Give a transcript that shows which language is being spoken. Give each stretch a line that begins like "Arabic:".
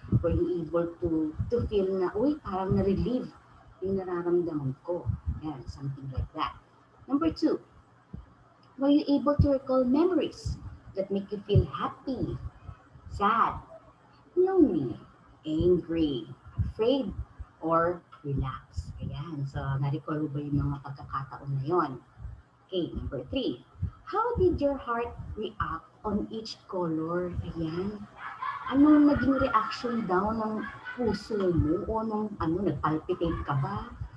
English: Were you able to feel
Filipino: na, uy, parang na-relieve yung nararamdaman ko?
English: Ayan, something like that. Number two, were you able to recall memories that make you feel happy, sad, lonely, angry, afraid, or relaxed? Ayan.
Filipino: So, na-recall mo ba yung mga pagkakataon na yon?
English: Okay, number three. How did your heart react on each color? Ayan.
Filipino: Anong naging reaction daw ng puso mo o nung nagpalpitate ka ba?